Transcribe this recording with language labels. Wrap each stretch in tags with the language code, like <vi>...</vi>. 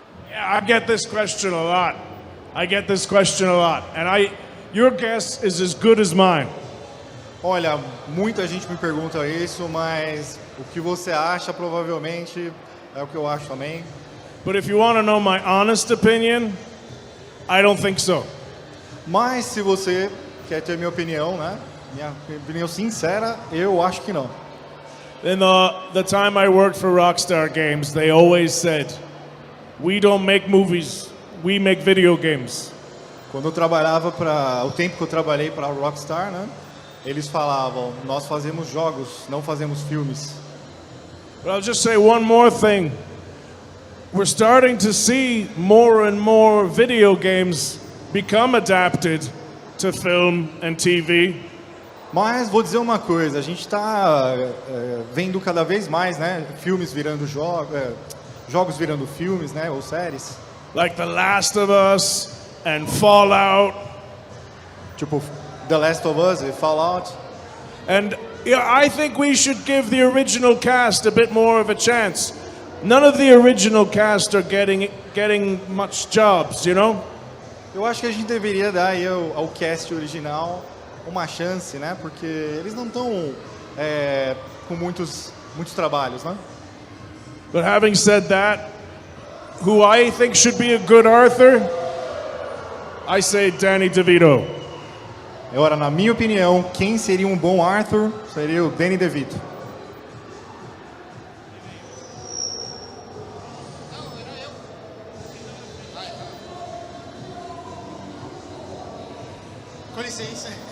<en>Yeah, I get this question a lot. And your guess is as good as mine.</en> <pt>Olha, muita gente me pergunta isso, mas o que você acha provavelmente é o que eu acho também.</pt> <en>But if you want to know my honest opinion, I don't think so.</en> <pt>Mas se você quer ter minha opinião, né? Minha opinião sincera, eu acho que não.</pt> <en>In the time I worked for Rockstar Games, they always said, "We don't make movies, we make video games."</en> <pt>Quando eu trabalhava o tempo que eu trabalhei para a Rockstar, né? Eles falavam, nós fazemos jogos, não fazemos filmes.</pt> <en>But I'll just say one more thing. We're starting to see more and more video games become adapted to film and TV.</en> <pt>Mas vou dizer uma coisa, a gente está vendo cada vez mais, né, filmes virando jogos virando filmes, né, ou séries.</pt> <en>Like The Last of Us and Fallout.</en> <pt>Tipo The Last of Us e Fallout.</pt> <en>And I think we should give the original cast a bit more of a chance. None of the original cast are getting much jobs, you know?</en> <pt>Eu acho que a gente deveria dar aí ao cast original uma chance, né? Porque eles não estão com muitos trabalhos, né?</pt> <en>But having said that, who I think should be a good Arthur, I say Danny DeVito.</en> <pt>Agora, na minha opinião, quem seria um bom Arthur seria o Danny DeVito. Com licença.</pt>